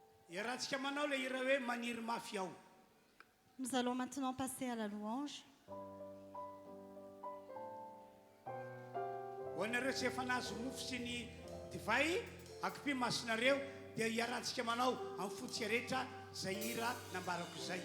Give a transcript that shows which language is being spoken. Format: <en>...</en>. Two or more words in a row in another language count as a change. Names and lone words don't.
<mg>Iarahantsika manao le hira hoe maniry mafy ao.</mg> <fr>Nous allons maintenant passer à la louange.</fr> <mg>Ho anareo tsy efa nahazo mofo sy ny divay akipy masonareo dia iarahantsika manao amin'ny fotsika rehetra zay hira nambarako izay.</mg>